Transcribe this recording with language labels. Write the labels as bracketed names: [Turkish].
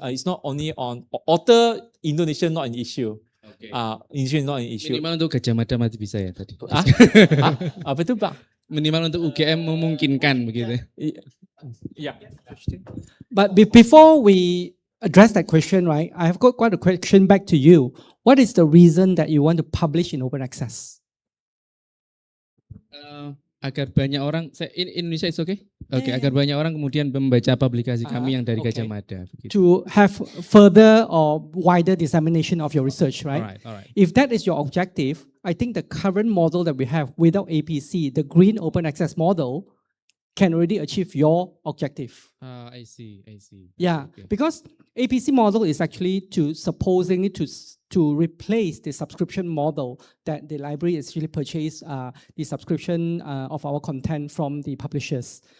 [English] It's not only on author Indonesia, not an issue. Indonesia not an issue. [Indonesian] Minimal untuk Gajah Mada masih bisa ya tadi. Apa itu Pak? Minimal untuk UGM memungkinkan begitu. [English] Yeah. But before we address that question, right, I have got quite a question back to you. What is the reason that you want to publish in open access? [Indonesian] Agar banyak orang, [English] in Indonesia it's okay? [Indonesian] Oke, agar banyak orang kemudian membaca publikasi kami yang dari Gajah Mada. [English] To have further or wider dissemination of your research, right? Alright. If that is your objective, I think the current model that we have without APC, the green open access model, can already achieve your objective. I see. Yeah, because APC model is actually supposedly to replace the subscription model that the library actually purchase the subscription of our content from the publishers.